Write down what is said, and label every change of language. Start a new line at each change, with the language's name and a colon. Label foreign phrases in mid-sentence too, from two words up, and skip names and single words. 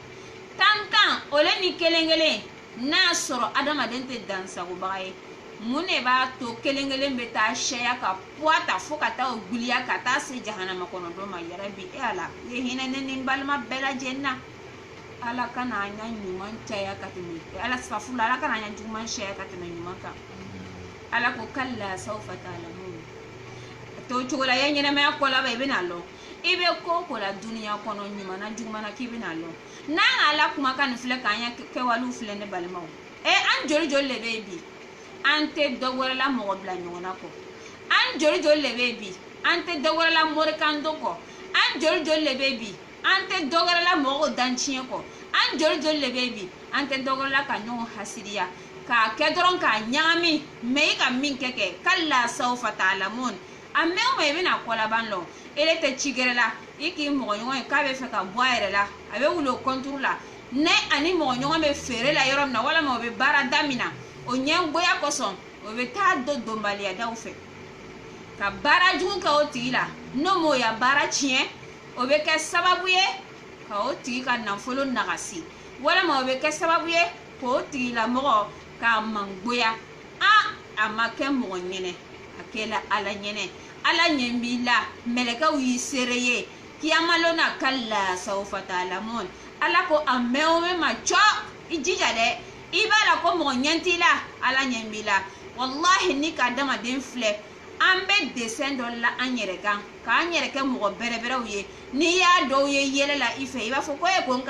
Bambara: o le ni kelen kelen n'a sɔrɔ adamaden tɛ dansagobaga ye mun de b'a to kelen kelen bɛ taa sɛya ka puwa ta fo ka taa o giliya ka taa se jahanama kɔnɔ dɔ ma yarabi ala ye hinɛ ne ni n balima bɛɛ lajɛlen na ala kana an ɲa ɲuman caya ka tɛmɛ ala safula ala kana an ɲa juguman caya ka tɛmɛ ɲuman kan ala ko
Arabic: كلا سوف تعلمون
Bambara: to cogo la ye ɲɛnɛmaya kɔ laban i bɛna lɔ i bɛ ko ko la duniya kɔnɔ ɲuman na juguman na k'i bɛna lɔ n'an ka ala kumakan nin filɛ k'an ɲa kɛwalew filɛ ne balimaw an joli joli de bɛ yen bi an tɛ dɔ wɛrɛ la mɔgɔ bila ɲɔgɔn na kɔ an joli joli de bɛ yen bi an tɛ dɔ wɛrɛ la morikando kɔ an joli joli de bɛ yen bi an tɛ dɔ wɛrɛ la mɔgɔw danciɲɛ kɔ an joli joli de bɛ yen bi an tɛ dɔ wɛrɛ la ka ɲɔgɔn hasidiya k'a kɛ dɔrɔn k'a ɲagami mɛ i ka min kɛ
Arabic: كلا سوف تعلمون
Bambara: a mɛn o mɛn i bɛna kɔlaban lɔ ele tɛ ci gɛrɛ la i k'i mɔgɔ ɲɔgɔn ye k'a bɛ fɛ ka bɔ a yɛrɛ la a bɛ wuli o kɔnturu la ne ani mɔgɔ ɲɔgɔn bɛ feere la yɔrɔ min na walima o bɛ baara da min na o ɲɛgoya kosɔn o bɛ taa don donbaliya daw fɛ ka baara jugu kɛ o tigi la n'o m'o ya baara tiɲɛ o bɛ kɛ sababu ye ka o tigi ka nafolo nagasi walima o bɛ kɛ sababu ye k'o tigilamɔgɔ k'a mangoya a ma kɛ mɔgɔ ɲɛnɛ a kɛla ala ɲɛnɛ ala ɲɛ b'i la mɛlɛkɛw y'i seere ye kiyamalon na
Arabic: كلا سوف تعلمون
Bambara: ala ko a mɛn o mɛn ma cɔ i jija dɛ i b'a la ko mɔgɔ ɲɛ t'i la ala ɲɛ b'i la wallahi ni ka adamaden filɛ an bɛ desɛn dɔ la an yɛrɛ kan k'an yɛrɛ kɛ mɔgɔ bɛrɛbɛrɛw ye n'i y'a dɔw ye yɛlɛ la i fɛ i b'a fɔ ko ko n ka